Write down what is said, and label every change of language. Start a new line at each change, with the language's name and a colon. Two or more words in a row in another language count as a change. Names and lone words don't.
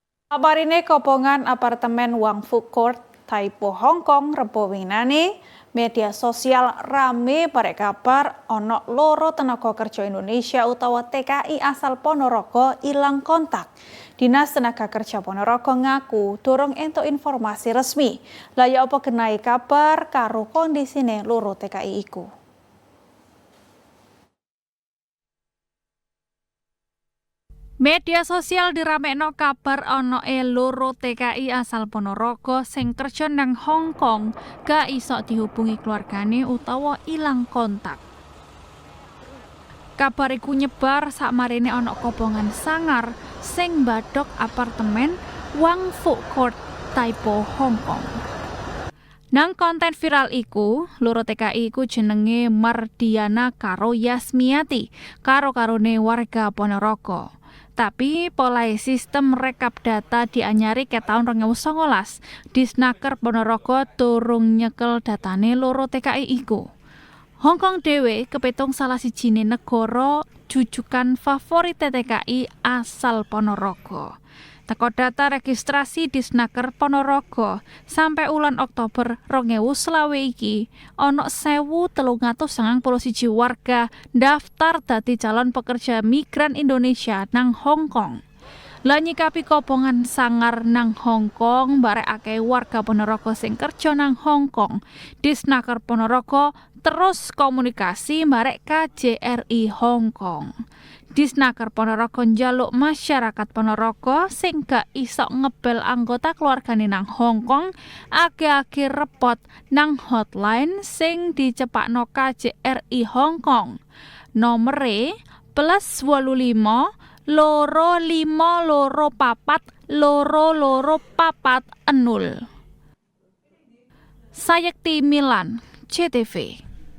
Javanese: Kabarine kopongan apartemen Wang Food Court, Taipo, Hong Kong, Rebo winane, media sosial rame barek kabar ono loro tenaga kerja Indonesia utawa TKI asal Ponorogo ilang kontak. Dinas Tenaga Kerja Ponorogo ngaku durung entuk informasi resmi. Lah ya apa genai kabar karo kondisine loro TKI iku. Media sosial diramekno kabar ono loro TKI asal Ponorogo sing kerja nang Hong Kong gak iso dihubungi keluargane utawa ilang kontak. Kabar iku nyebar sakmarine ono kopongan sangar sing mbadhok apartemen Wang Food Court, Taipo, Hong Kong. Nang konten viral iku, loro TKI iku jenenge Mardiana karo Yasmiati, karo-karone warga Ponorogo. Tapi polai sistem rekap data dianyari ke tahun 2019. Disnaker Ponorogo durung nyekel datane loro TKI iku. Hong Kong dhewe kepitung salah sijine negara jujukan favorit TKI asal Ponorogo. Teko data registrasi Disnaker Ponorogo sampai ulan Oktober 2020 iki ono 1.391 warga daftar dadi calon pekerja migran Indonesia nang Hong Kong. Lah nyikapi kopongan sangar nang Hong Kong barek akeh warga Ponorogo sing kerja nang Hong Kong. Disnaker Ponorogo terus komunikasi barek KJRI Hong Kong. Disnaker Ponorogo njaluk masyarakat Ponorogo sing gak iso ngebel anggota keluargane nang Hong Kong ake-ake repot nang hotline sing dicepakno KJRI Hong Kong. Nomere +85 loro 5 loro 4 loro 4 0. Sayekti Milan, CTV.